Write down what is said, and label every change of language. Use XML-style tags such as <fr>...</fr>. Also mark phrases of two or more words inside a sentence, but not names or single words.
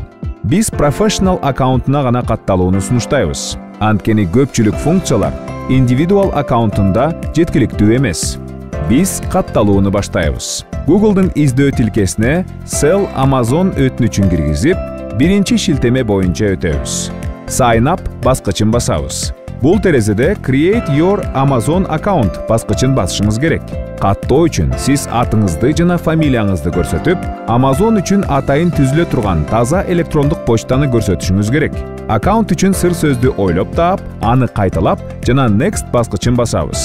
<ky>Биз Professional аккаунтуна гана катталууну сунуштайбыз. Анткени көпчүлүк функциялар Individual аккаунтунда жеткиликтүү эмес. Биз катталууну баштайбыз. Google'дун издөө тилкесине</ky> <en>Sell Amazon</en> <ky>өтүнүчүн киргизип, биринчи шилтеме боюнча өтөбүз.</ky> <en>Sign up</en> <ky>баскычын басабыз. Бул терезеде</ky> <en>Create Your Amazon Account</en> <ky>баскычын басышыңыз керек. Каттоо үчүн сиз атыңызды жана фамилияңызды көрсөтүп, Amazon үчүн атайын түзүлө турган таза электрондук почтаны көрсөтүшүңүз керек. Аккаунт үчүн сыр сөздү ойлоп таап, аны кайталап жана Next баскычын басабыз.</ky>